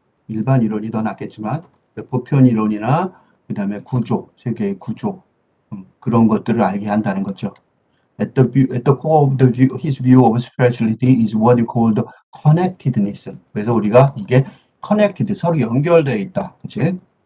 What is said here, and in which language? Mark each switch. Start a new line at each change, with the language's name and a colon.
Korean: 일반 이론이 더 낫겠지만 보편 이론이나 그다음에 세계의 구조, 그런 것들을 알게 한다는 거죠.
English: At the core of his view of spirituality is what you call the connectedness.
Korean: 그래서 우리가 이게 connected, 서로 연결되어 있다. 그치?